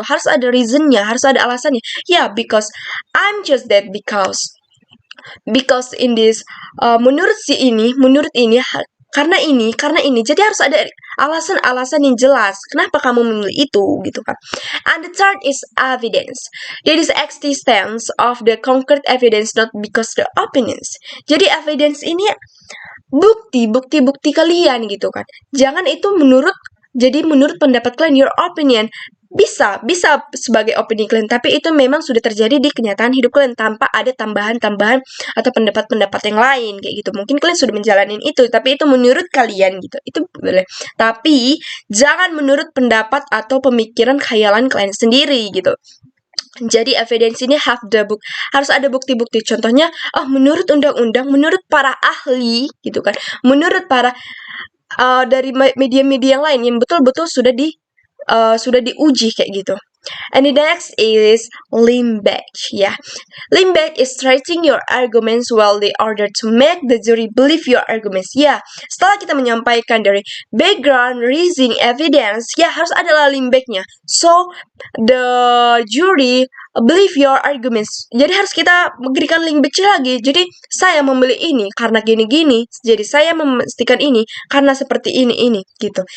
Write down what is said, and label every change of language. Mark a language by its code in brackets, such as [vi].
[id] Harus ada reasonnya, harus ada alasannya. [en] Yeah, because I'm just that because in this [id] menurut ini karena ini jadi harus ada alasan-alasan yang jelas kenapa kamu memilih itu gitu kan. [en] And the third is evidence. There is existence of the concrete evidence, not because the opinions. [id] Jadi evidence ini bukti kalian gitu kan, jangan itu menurut pendapat kalian, [en] your opinion. [id] Bisa sebagai opini kalian, tapi itu memang sudah terjadi di kenyataan hidup kalian tanpa ada tambahan-tambahan atau pendapat-pendapat yang lain kayak gitu. Mungkin kalian sudah menjalani itu, tapi itu menurut kalian gitu. Itu boleh. Tapi jangan menurut pendapat atau pemikiran khayalan kalian sendiri gitu. Jadi evidence ini harus ada bukti-bukti. Contohnya, menurut undang-undang, menurut para ahli gitu kan, menurut para dari media-media yang lain yang betul-betul sudah diuji kayak gitu. [en] And the next is lean back. Yeah, lean back is stretching your arguments well in order to make the jury believe your arguments. Yeah, [id] setelah kita menyampaikan dari background, reasoning, evidence, harus ada lean backnya. [en] So the jury believe your arguments. [id] Jadi harus kita memberikan lean back lagi. Jadi saya memilih ini karena gini-gini. Jadi saya memastikan ini karena seperti ini gitu.